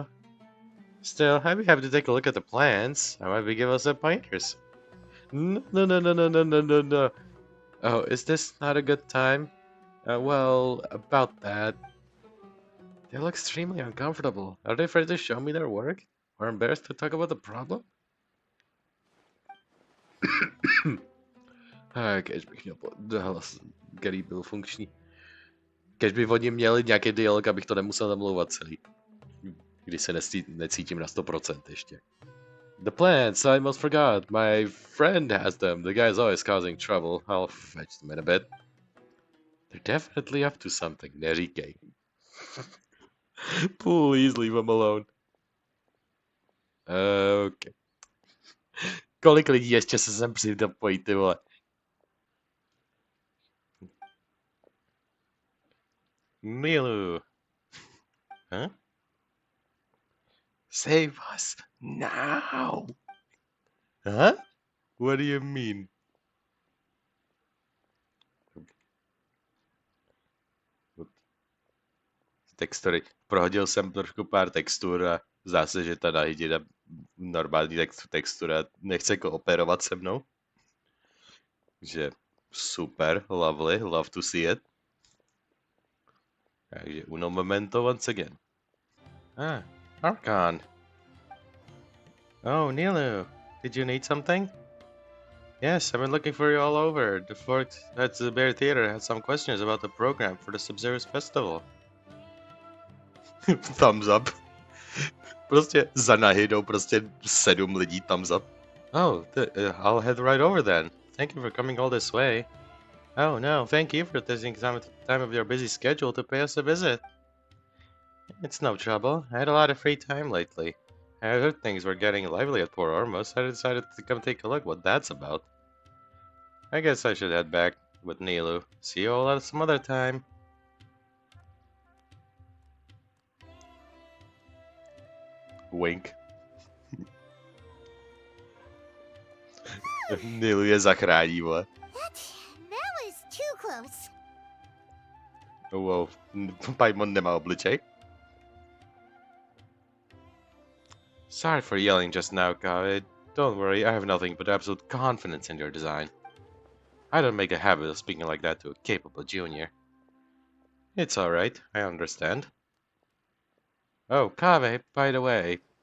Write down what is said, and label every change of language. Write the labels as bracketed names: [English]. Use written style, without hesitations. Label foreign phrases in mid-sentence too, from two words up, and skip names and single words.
[English] Still, I'd be happy to take a look at the plans. I might be give us some pointers. No. Oh, is this not a good time? Well, about that. They look extremely uncomfortable. Are they afraid to show me their work? Or embarrassed to talk about the problem? [Czech] Kež bych měl hlas, který byl funkční. Kež by oni měli nějaký dialog, abych to nemusel namlouvat celý. Když se necítím na 100% ještě. [English] The plants, I almost forgot. My friend has them. The guy's always causing trouble. I'll fetch them in a bit. They're definitely up to something. Neříkej. Please leave him alone. Okay. [Czech] Kolik lidí ještě se sem připojí, ty vole? Milu. [English] Huh? Save us now. Huh? What do you mean? [Czech] Textury. Prohodil jsem trošku pár textur a zdá se, že ta Nahida normální textura nechce kooperovat se mnou. Že super, [English] lovely, love to see it. [Czech] Takže [Spanish] uno momento [English] once again. [Czech] Archon. [English] Oh, Nilu, did you need something? Yes, I've been looking for you all over. The folks at the Bear Theater had some questions about the program for the Sabzeruz Festival. Thumbs up. [Czech] Prostě za Nahidou prostě 7 lidí [English] thumbs up. Oh, I'll head right over then. Thank you for coming all this way. Oh no, thank you for taking time of your busy schedule to pay us a visit. It's no trouble. I had a lot of free time lately. I heard things were getting lively at Port Ormuz, so I decided to come take a look what that's about. I guess I should head back with Nilu. See you all at some other time. Wink. [Czech] Nilu je zachrání, vole. [English] That was too close. [Czech] Wow, Paimon nemá obličej. [English] Sorry for yelling just now, Kaveh. Don't worry, I have nothing but absolute confidence in your design. I don't make a habit of speaking like that to a capable junior. It's alright, I understand. Oh, Kaveh, by the way.